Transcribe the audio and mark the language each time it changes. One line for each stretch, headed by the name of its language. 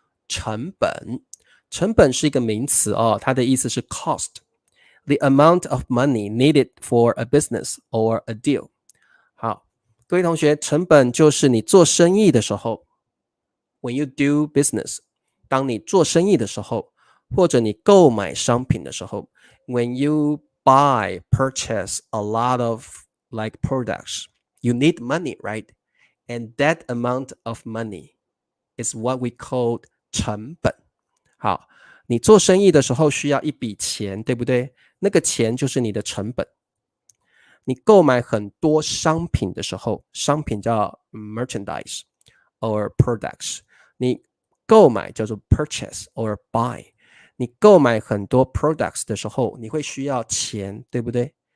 Chinese: 成本，成本是一个名词它的意思是
English: cost。The amount of money needed for a business or a deal。
Chinese: 好，各位同学，成本就是你做生意的时候
English: ，when you do business，
Chinese: 当你做生意的时候，或者你购买商品的时候
English: ，when you purchase a lot of like products, you need money, right? And that amount of money is what we call 成本。
Chinese: 好，你做生意的时候需要一笔钱，对不对？那个钱就是你的成本。你购买很多商品的时候，商品叫
English: merchandise or products，
Chinese: 你购买叫做
English: purchase or buy，
Chinese: 你购买很多 products 的时候，你会需要钱，对不对？